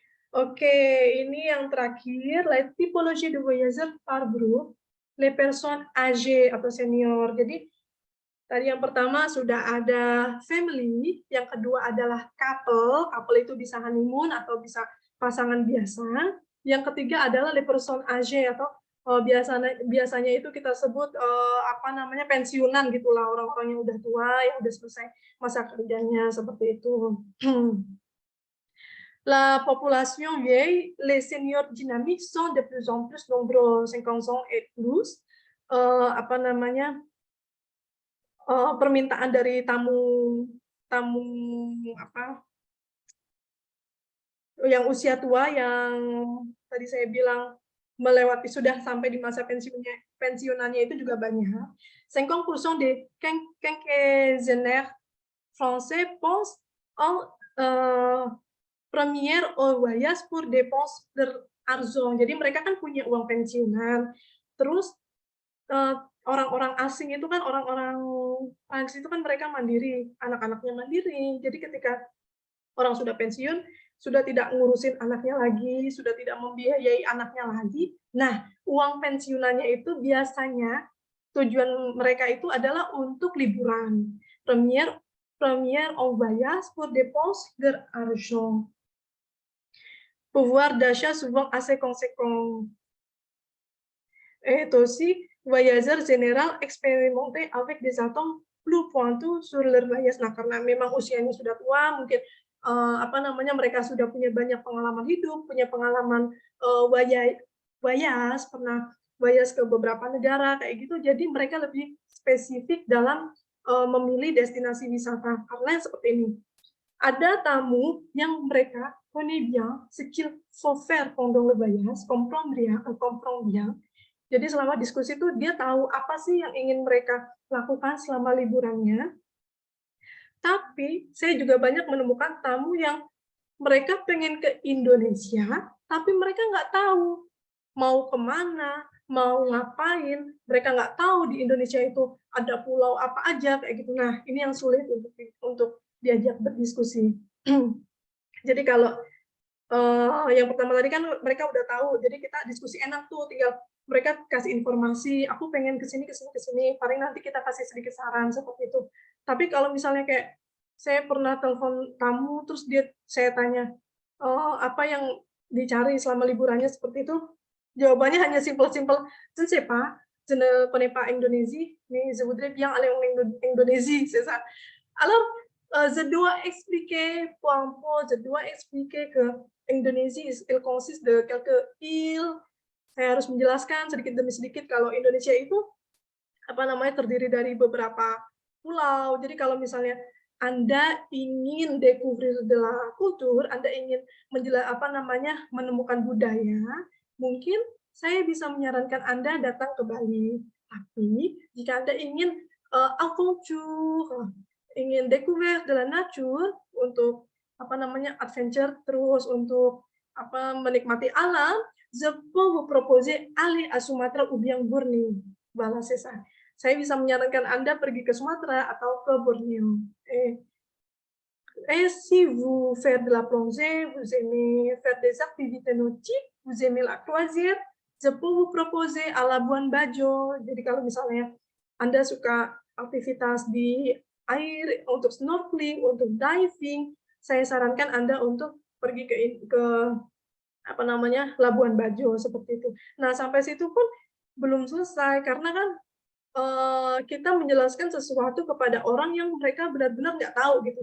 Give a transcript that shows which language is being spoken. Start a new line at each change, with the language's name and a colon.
Indonesian: Oke, ini yang terakhir,
French: la typologie de voyageurs par groupe, les personnes âgées atau senior.
Indonesian: Jadi tadi yang pertama sudah ada family, yang kedua adalah couple itu bisa honeymoon atau bisa pasangan biasa. Yang ketiga adalah les personnes âgées atau biasanya itu kita sebut apa namanya, pensiunan gitulah, orang-orang yang udah tua, yang udah selesai masa kerjanya seperti itu.
French: La population vieille, les seniors dynamiques sont de plus en plus nombreux, 50 ans et plus.
Indonesian: Apa namanya, permintaan dari tamu apa, yang usia tua, yang tadi saya bilang melewati sudah sampai di masa pensiunannya itu juga banyak.
French: 50% des quinquagénaires français pensent en première au voyage pour dépenses d'argent.
Indonesian: Jadi mereka kan punya uang pensiunan, terus orang-orang asing itu kan, orang-orang Prancis itu kan mereka mandiri, anak-anaknya mandiri. Jadi ketika orang sudah pensiun, sudah tidak ngurusin anaknya lagi, sudah tidak membiayai anaknya lagi. Nah, uang pensiunannya itu biasanya tujuan mereka itu adalah untuk liburan.
French: Première en voyage pour dépenses d'argent. Pouvoir d'achat souvent assez conséquent. Et aussi, voyageurs général expérimentés avec des attentes plus pointues sur leur voyage.
Indonesian: Nah, karena memang usianya sudah tua, mungkin apa namanya, mereka sudah punya banyak pengalaman hidup, punya pengalaman voyage, pernah voyage ke beberapa negara kayak gitu. Jadi mereka lebih spesifik dalam memilih destinasi wisata. Karena seperti ini, ada tamu yang mereka
French: connaît bien ce qu'il faut faire pendant le voyage, comprend bien.
Indonesian: Jadi selama diskusi itu dia tahu apa sih yang ingin mereka lakukan selama liburannya. Tapi saya juga banyak menemukan tamu yang mereka pengen ke Indonesia, tapi mereka nggak tahu mau kemana, mau ngapain, mereka nggak tahu di Indonesia itu ada pulau apa aja kayak gitu. Nah, ini yang sulit untuk diajak berdiskusi. Jadi kalau yang pertama tadi kan mereka udah tahu, jadi kita diskusi enak tuh, tinggal mereka kasih informasi, aku pengen ke sini, ke sini, ke sini, paling nanti kita kasih sedikit saran seperti itu. Tapi kalau misalnya kayak saya pernah telepon tamu, terus saya tanya, apa yang dicari selama liburannya seperti itu, jawabannya hanya simpel-simpel,
French: "Je ne sais pas, je ne connais pas Indonésie, mais je voudrais bien aller en Indonésie," c'est ça. Alors, je dois expliquer point, je dois expliquer que Indonésie il consiste de quelques îles.
Indonesian: Saya harus menjelaskan sedikit demi sedikit kalau Indonesia itu apa namanya terdiri dari beberapa pulau. Jadi kalau misalnya Anda ingin
French: découvrir de la culture,
Indonesian: Anda ingin apa namanya menemukan budaya, mungkin saya bisa menyarankan Anda datang ke Bali. Tapi jika Anda ingin
French: aventure, ingin découvrir de la nature
Indonesian: untuk apa namanya adventure terus untuk apa menikmati alam,
French: je peux vous proposer aller à Sumatra ou bien Borneo. Voilà, c'est ça.
Indonesian: Saya bisa menyarankan Anda pergi ke Sumatera atau ke Borneo.
French: Si vous faites de la plongée, vous aimez faire des activités nautiques, vous aimez la croisière, je peux vous proposer à Labuan Bajo.
Indonesian: Jadi kalau misalnya Anda suka aktivitas di air, untuk snorkeling, untuk diving, saya sarankan Anda untuk pergi ke apa namanya Labuan Bajo seperti itu. Nah sampai situ pun belum selesai karena kan kita menjelaskan sesuatu kepada orang yang mereka benar-benar nggak tahu gitu.